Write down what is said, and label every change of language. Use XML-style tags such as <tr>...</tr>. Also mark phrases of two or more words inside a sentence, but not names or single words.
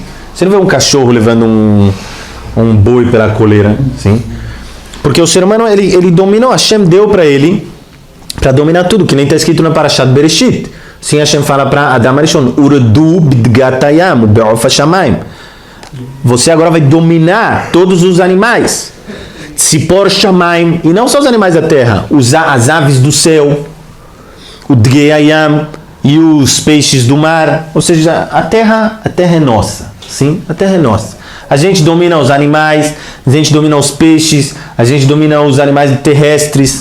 <pt>Você não vê um cachorro levando um boi pela coleira, sim. Porque o ser humano, ele dominou, Hashem deu para ele, para dominar tudo, que nem está escrito na Parashat Bereshit. Sim, Hashem fala para Adam Arishon,</pt> <he>ורדו בדגת הים, בעוף השמים.</he> <pt>Você agora vai dominar todos os animais.</pt> <he>ציפור שמים,</he> <pt>e não só os animais da terra, as aves do céu, o dgeayam e os peixes do mar. Ou seja, a terra é nossa, sim? A terra é nossa. A gente domina os animais, a gente domina os peixes, a gente domina os animais terrestres.</pt>